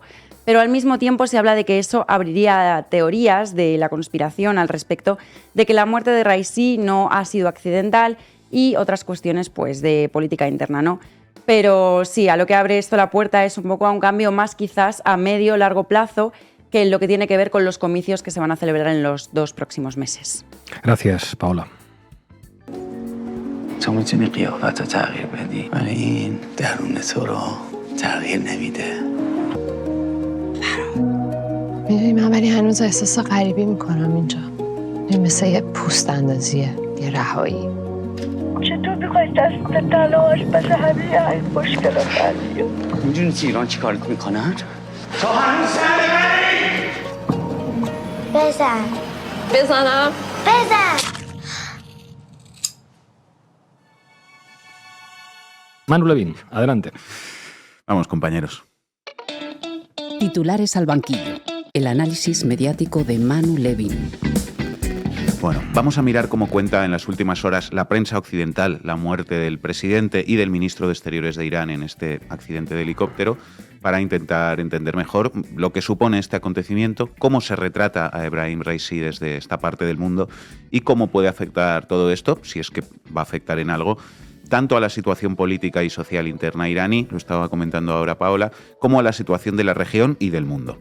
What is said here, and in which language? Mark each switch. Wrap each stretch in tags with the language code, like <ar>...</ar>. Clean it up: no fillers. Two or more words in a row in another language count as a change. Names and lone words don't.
<es>Pero al mismo tiempo se habla de que eso abriría teorías de la conspiración al respecto de que la muerte de Raisi no ha sido accidental y otras cuestiones pues de política interna, ¿no? Pero sí, a lo que abre esto la puerta es un poco a un cambio más quizás a medio o largo plazo que en lo que tiene que ver con los comicios que se van a celebrar en los 2 próximos meses. Gracias, Paola.</es> <fa>تو میتونی قیافت رو تغییر بدی ولی این درون تو رو تغییر نمیده. میدونی من ولی هنوز احساس غریبی میکنم اینجا. این مثل یه پوست اندازیه، یه رهایی. چطور میخوای دست تلاش بس همه این مشکلات حل بیاد؟ میدونی تو ایران چی کارت میکنن؟ تو هنوز سر منی؟ بزنم؟</fa> <es>Manu Levin, adelante. Vamos, compañeros. Titulares al banquillo. El análisis mediático de Manu Levin. Bueno, vamos a mirar cómo cuenta en las últimas horas la prensa occidental la muerte del presidente y del ministro de Exteriores de Irán en este accidente de helicóptero, para intentar entender mejor lo que supone este acontecimiento, cómo se retrata a Ebrahim Raisi desde esta parte del mundo y cómo puede afectar todo esto, si es que va a afectar en algo, tanto a la situación política y social interna iraní, lo estaba comentando ahora Paola, como a la situación de la región y del mundo.</es>